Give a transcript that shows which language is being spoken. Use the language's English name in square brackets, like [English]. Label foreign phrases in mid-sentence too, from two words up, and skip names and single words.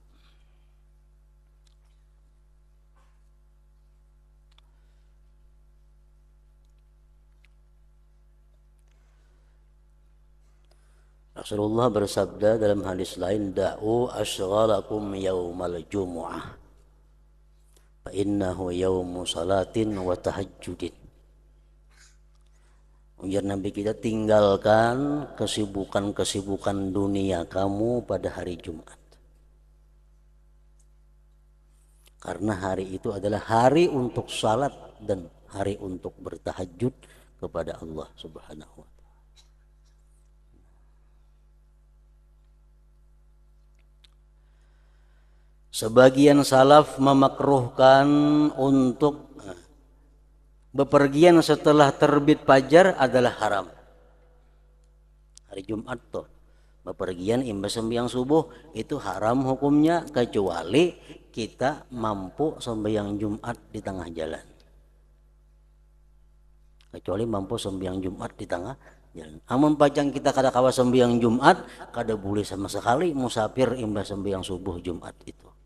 [Indonesian] Rasulullah bersabda dalam hadis lain, [Arabic] دعوا أشغالكم يوم الجمعة فإنه يوم صلاة وتهجد. [Indonesian] Ujar Nabi kita, tinggalkan kesibukan-kesibukan dunia kamu pada hari Jumat, karena hari itu adalah hari untuk salat dan hari untuk bertahajud kepada Allah [Arabic] سبحانه وتعالى. [Indonesian] Sebagian salaf memakruhkan untuk bepergian setelah terbit fajar adalah haram. [Banjar] Hari Jumat tuh bepergian imbas sembahyang subuh itu haram hukumnya, kecuali kita mampu sembahyang Jumat di tengah jalan. [Indonesian] Kecuali mampu sembahyang Jumat di tengah jalan. [Banjar] Amun pacang kita kada kawa sembahyang Jumat, kada boleh sama sekali musafir imbas sembahyang subuh Jumat itu.